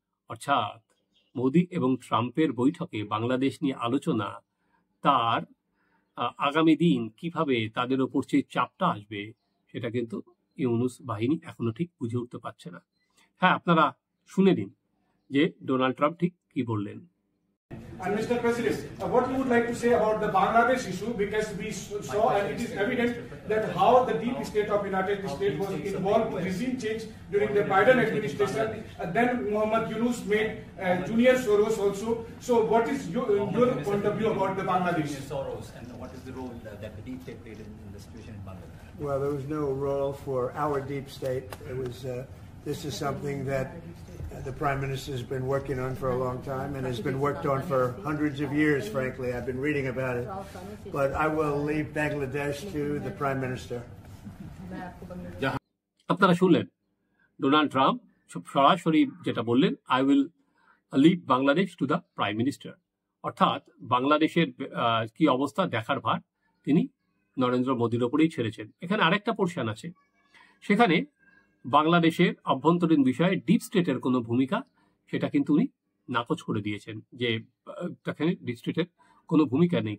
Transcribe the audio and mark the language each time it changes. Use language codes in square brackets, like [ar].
[bn] অর্থাৎ মোদি এবং ট্রাম্পের বৈঠকে বাংলাদেশ নিয়ে আলোচনা, তার আগামী দিন কিভাবে তাদের ওপর যে চাপটা আসবে, সেটা কিন্তু ইউনূস বাহিনী এখনো ঠিক বুঝে উঠতে পারছে না। হ্যাঁ, আপনারা শুনে নিন যে ডোনাল্ড ট্রাম্প ঠিক কি বললেন। [en] And Mr. President, what you would like to say about the Bangladesh issue, because we saw and it is evident that how the deep state of United States was involved in regime change during the Biden administration, and then Mohammed Yunus made Junior Soros also. So what is your point of view about the Bangladesh? Soros, and what is the role that the deep state played in the situation in Bangladesh? Well, there was no role for our deep state. It was. This is something that the Prime Minister has been working on for a long time and has been worked on for hundreds of years, frankly. I've been reading about it. But I will leave Bangladesh to the Prime Minister. [bn] আপনারা শুনলেন Donald Trump সরাসরি যেটা বললেন, [en] I will leave Bangladesh to the prime minister. [bn] অর্থাৎ বাংলাদেশের কি অবস্থা দেখার ভার তিনি নরেন্দ্র মোদীর ওপরেই ছেড়েছেন। এখানে আরেকটা পোর্শন আছে, সেখানে বাংলাদেশের অভ্যন্তরীণ বিষয়ে ডিপ স্টেটের কোনো ভূমিকা, সেটা কিন্তু উনি নাকচ করে দিয়েছেন, যে এখানে ডিপ স্টেটের কোনো ভূমিকা নেই।